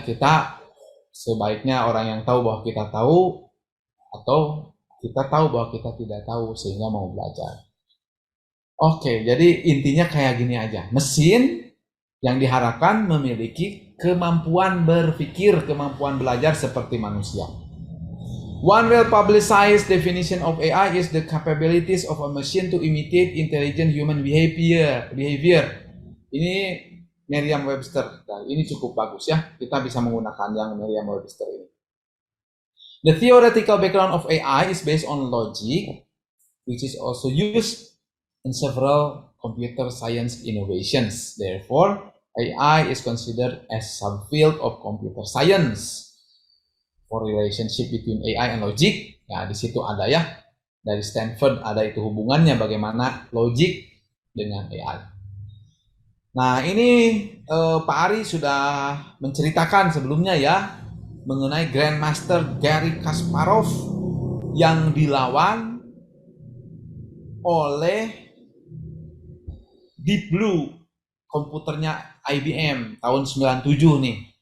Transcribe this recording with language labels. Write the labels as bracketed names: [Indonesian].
[Indonesian] Kita sebaiknya orang yang tahu bahwa kita tahu, atau kita tahu bahwa kita tidak tahu sehingga mau belajar. Oke, jadi intinya kayak gini aja. Mesin yang diharapkan memiliki kemampuan berpikir, kemampuan belajar seperti manusia. [English] One well-publicized definition of AI is the capabilities of a machine to imitate intelligent human behavior. [Indonesian] Ini Merriam-Webster. Nah, ini cukup bagus ya. Kita bisa menggunakan yang Merriam-Webster ini. [English] The theoretical background of AI is based on logic, which is also used in several computer science innovations. Therefore, AI is considered as subfield of computer science. For relationship between AI and logic, [Indonesian] ya di situ ada ya, dari Stanford ada itu hubungannya bagaimana logik dengan AI. Nah, ini Pak Ari sudah menceritakan sebelumnya ya mengenai Grandmaster Garry Kasparov yang dilawan oleh Deep Blue, komputernya IBM tahun 97 nih.